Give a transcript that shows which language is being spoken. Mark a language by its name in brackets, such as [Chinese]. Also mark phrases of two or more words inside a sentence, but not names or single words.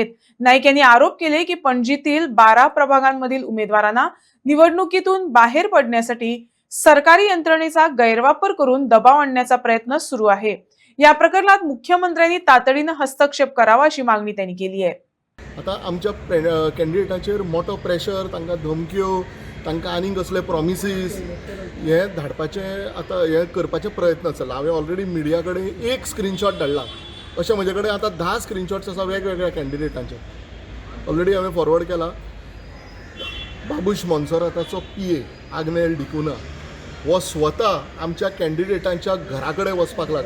[Marathi] नाईक यांनी आरोप केले की पणजीतील 12 प्रभागांमधील उमेदवारांना निवडणुकीतून बाहेर पडण्यासाठी सरकारी यंत्रणेचा गैरवापर करून दबाव आणण्याचा प्रयत्न सुरू आहे. या प्रकरणात मुख्यमंत्र्यांनी तातडीने हस्तक्षेप करावा अशी मागणी त्यांनी केली आहे. [Konkani] आता आमच्या कॅन्डिडेटाचेर मोठो प्रेशर, तांकां धमक्यो, तांकां आनीक कसले प्रॉमिसीस हे धाडपाचे आतां हे करपाचे प्रयत्न चल्ला. हांवें ऑलरेडी मिडिया कडेन एक स्क्रीनशॉट धाडला. अशें म्हजे कडेन आतां 10 स्क्रीनशॉट्स आसा वेगवेगळ्या कॅन्डिडेटांचे. ऑलरेडी हांवें फॉरवर्ड केला. बाबुश मोन्सेराताचो PA आग्नेल डिकुना हो स्वता आमच्या कॅन्डिडेटांच्या घरा कडेन वचपाक लागला.